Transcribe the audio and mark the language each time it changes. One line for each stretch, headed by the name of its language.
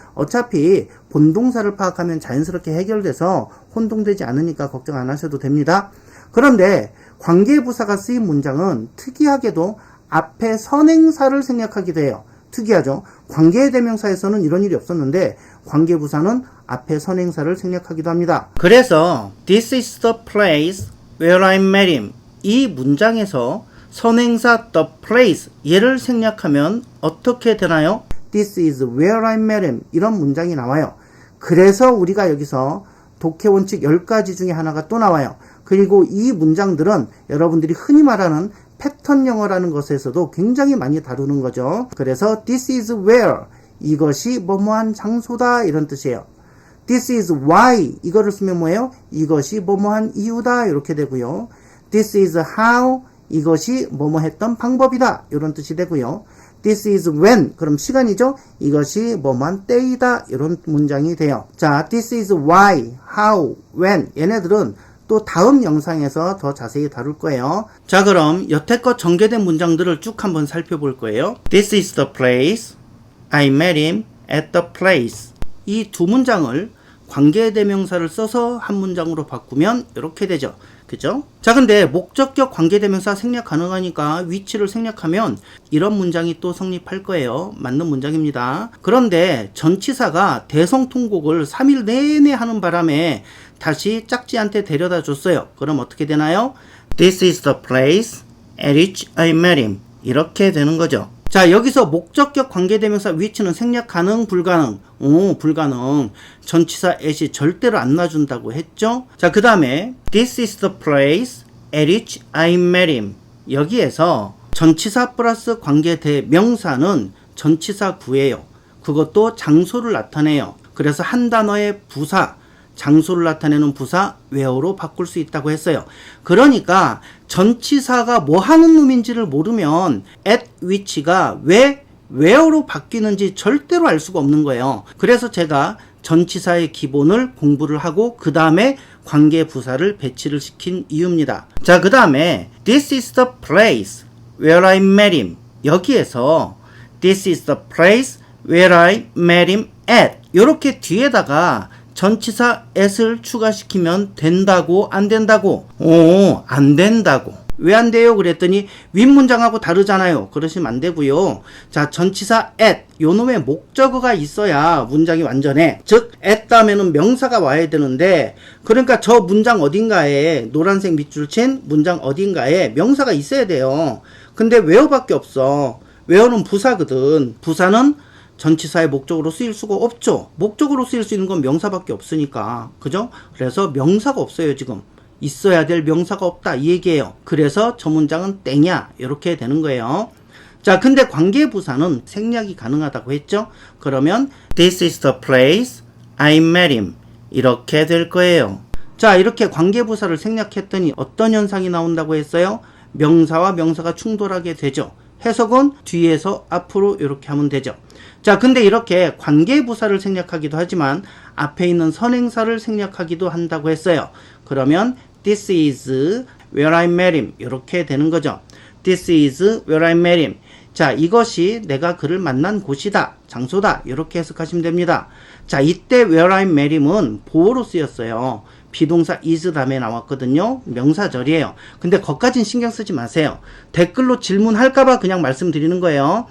Korean: 어차피 본동사를 파악하면 자연스럽게 해결돼서 혼동되지 않으니까 걱정 안 하셔도 됩니다. 그런데 관계부사가 쓰인 문장은 특이하게도 앞에 선행사를 생략하기도 해요. 특이하죠. 관계대명사에서는 이런 일이 없었는데 관계부사는 앞에 선행사를 생략하기도 합니다.
English: 그래서 This is the place where I met him.
Korean: 이 문장에서 선행사 the place 얘를 생략하면 어떻게 되나요?
English: This is where I met him.
Korean: 이런 문장이 나와요. 그래서 우리가 여기서 독해 원칙 10가지 중에 하나가 또 나와요. 그리고 이 문장들은 여러분들이 흔히 말하는 패턴 영어라는 것에서도 굉장히 많이 다루는 거죠. 그래서 this is where 이것이 뭐뭐한 장소다 이런 뜻이에요. this is why 이거를 쓰면 뭐예요? 이것이 뭐뭐한 이유다 이렇게 되고요. this is how 이것이 뭐뭐 했던 방법이다 이런 뜻이 되고요. this is when 그럼 시간이죠. 이것이 뭐뭐한 때이다 이런 문장이 돼요. 자, this is why, how, when 얘네들은 또 다음 영상에서 더 자세히 다룰 거예요. 자, 그럼 여태껏 전개된 문장들을 쭉 한번 살펴볼 거예요.
English: This is the place. I met him at the place.
Korean: 이 두 문장을 관계대명사를 써서 한 문장으로 바꾸면 이렇게 되죠. 그죠? 자, 근데 목적격 관계대명사 생략 가능하니까 위치를 생략하면 이런 문장이 또 성립할 거예요. 맞는 문장입니다. 그런데 전치사가 대성통곡을 3일 내내 하는 바람에 다시 짝지한테 데려다 줬어요. 그럼 어떻게 되나요?
English: This is the place at which I met him.
Korean: 이렇게 되는 거죠. 자, 여기서 목적격 관계대명사 위치는 생략 가능, 불가능? 불가능. 전치사 at이 절대로 안 놔준다고 했죠? 자, 그 다음에
English: This is the place at which I met him.
Korean: 여기에서 전치사 플러스 관계대명사는 전치사 구예요. 그것도 장소를 나타내요. 그래서 한 단어의 부사, 장소를 나타내는 부사 where로 바꿀 수 있다고 했어요. 그러니까 전치사가 뭐 하는 놈인지를 모르면 at which가 왜 where로 바뀌는지 절대로 알 수가 없는 거예요. 그래서 제가 전치사의 기본을 공부를 하고 그 다음에 관계부사를 배치를 시킨 이유입니다. 자, 그 다음에
English: This is the place where I met him.
Korean: 여기에서
English: This is the place where I met him at.
Korean: 이렇게 뒤에다가 전치사 at을 추가시키면 된다고 안 된다고? 안 된다고. 왜 안 돼요? 그랬더니 윗문장하고 다르잖아요. 그러시면 안 되고요. 자, 전치사 at 요놈의 목적어가 있어야 문장이 완전해. 즉 at 다음에는 명사가 와야 되는데, 그러니까 저 문장 어딘가에 노란색 밑줄 친 문장 어딘가에 명사가 있어야 돼요. 근데 where밖에 없어. where는 부사거든. 부사는 전치사의 목적으로 쓰일 수가 없죠. 목적으로 쓰일 수 있는 건 명사밖에 없으니까. 그죠? 그래서 명사가 없어요, 지금. 있어야 될 명사가 없다, 이 얘기예요. 그래서 저 문장은 땡이야, 이렇게 되는 거예요. 자, 근데 관계부사는 생략이 가능하다고 했죠.
English: 그러면 This is the place I met him,
Korean: 이렇게 될 거예요. 자, 이렇게 관계부사를 생략했더니 어떤 현상이 나온다고 했어요? 명사와 명사가 충돌하게 되죠. 해석은 뒤에서 앞으로 이렇게 하면 되죠. 자, 근데 이렇게 관계부사를 생략하기도 하지만 앞에 있는 선행사를 생략하기도 한다고 했어요.
English: 그러면 This is where I met him,
Korean: 이렇게 되는 거죠.
English: This is where I met him.
Korean: 자, 이것이 내가 그를 만난 곳이다, 장소다, 이렇게 해석하시면 됩니다. 자, 이때 where I met him은 보어로 쓰였어요. 비동사 is 다음에 나왔거든요. 명사절이에요. 근데 거기까진 신경 쓰지 마세요. 댓글로 질문할까봐 그냥 말씀드리는 거예요.